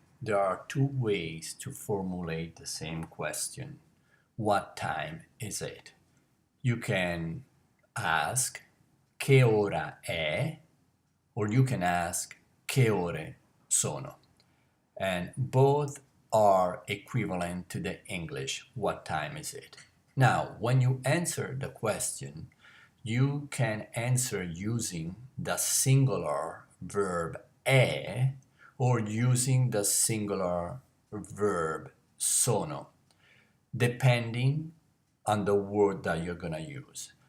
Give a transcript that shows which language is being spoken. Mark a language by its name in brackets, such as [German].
[English] there are two ways to formulate the same question. What time is it? You can ask [Italian] che ora è, [English] or you can ask [Italian] che ore sono. [English] And both are equivalent to the English what time is it. Now, when you answer the question, you can answer using the singular verb è or using the singular verb sono, depending on the word that you're gonna use.